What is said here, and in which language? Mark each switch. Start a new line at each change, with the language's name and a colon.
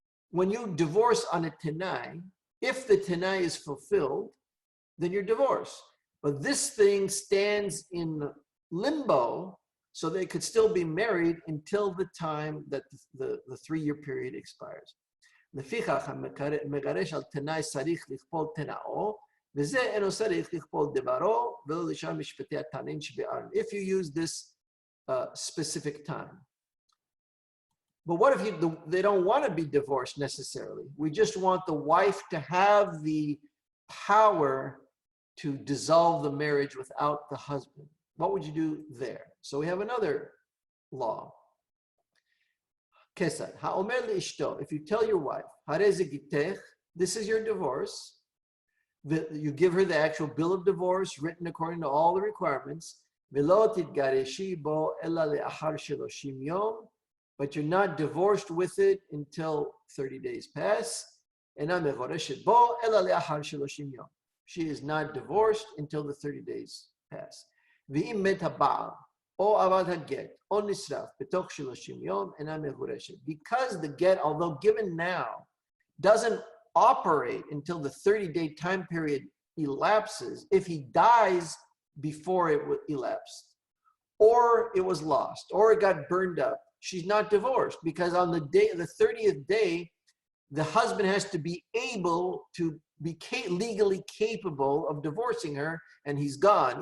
English: When you divorce on a tenai, if the tenai is fulfilled, then you're divorced. But this thing stands in limbo, so they could still be married until the time that the 3-year period expires.
Hebrew: לפיכך, המגרש על תנאי צריך לכפול תנאו, וזה אינו צריך לכפול דברו, ולא לשאר משפטי התנאים שבארון.
English: If you use this specific time. But what if they don't want to be divorced necessarily? We just want the wife to have the power to dissolve the marriage without the husband. What would you do there? So we have another law.
Hebrew: Kesed, ha'omer li'ishto,
English: if you tell your wife,
Hebrew: hare ze gitech,
English: this is your divorce, you give her the actual bill of divorce written according to all the requirements,
Hebrew: v'lo titgareshi bo ella le'achar sheloshim yom,
English: but you're not divorced with it until 30 days pass,
Hebrew: ena mechoreshet bo ella le'achar sheloshim yom.
English: She is not divorced until the 30 days pass.
Hebrew: ואם מת הבעל, או עבד הגט, או נשרף, בתוך 30 יום, אינה מגורשת.
English: Because the get, although given now, doesn't operate until the 30-day time period elapses, if he dies before it elapsed, or it was lost, or it got burned up, she's not divorced, because on the 30th day, the husband has to be able to be legally capable of divorcing her, and he's gone.